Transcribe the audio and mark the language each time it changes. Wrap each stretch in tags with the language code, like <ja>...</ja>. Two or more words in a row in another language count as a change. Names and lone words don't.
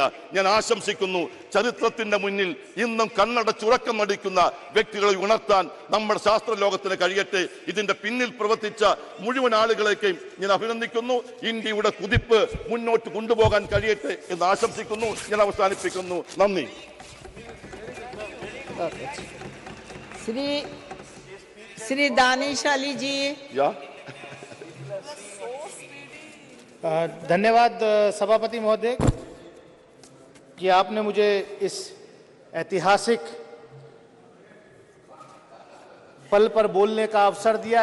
<ml>ഞാൻ ആശംസിക്കുന്നു, ചരിത്രത്തിന്റെ മുന്നിൽ ഇന്നും കണ്ണടച്ചുറക്കം നടിക്കുന്ന വ്യക്തികളെ ഉണർത്താൻ നമ്മുടെ ശാസ്ത്ര ലോകത്തിന് കഴിയട്ടെ. ഇതിന്റെ പിന്നിൽ പ്രവർത്തിച്ച മുഴുവൻ ആളുകളെയും ഞാൻ അഭിനന്ദിക്കുന്നു. ഇന്ത്യയുടെ കുതിപ്പ് മുന്നോട്ട് കൊണ്ടുപോകാൻ കഴിയട്ടെ എന്ന് ആശംസിക്കുന്നു. ഞാൻ അവസാനിപ്പിക്കുന്നു. നന്ദി.</ml> <hi>श्री दानिश अली जी। धन्यवाद सभापति महोदय कि आपने मुझे इस ऐतिहासिक पल पर बोलने का अवसर दिया।</hi>